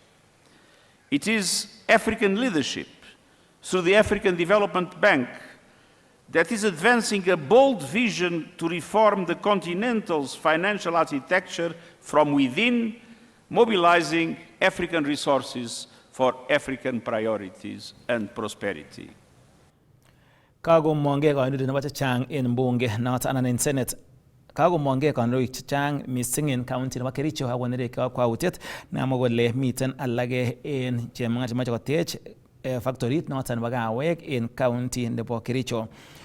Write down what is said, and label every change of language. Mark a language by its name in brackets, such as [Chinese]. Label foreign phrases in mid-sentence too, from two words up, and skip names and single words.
[English] It is African leadership through the African Development Bank that is advancing a bold vision to reform the continental's financial architecture from within, mobilizing African resources for African priorities and prosperity. [Kalenjin] Kagomongei kandoik nebo chechang en bunge noton anan en Senate. Kagomongei kandoik chechang missing en county nebo Kericho ak konereki kakwautiet namwa kole miten alage en chemung'ara chemoche kotech factorit noton nebo kawek en county nebo Kericho.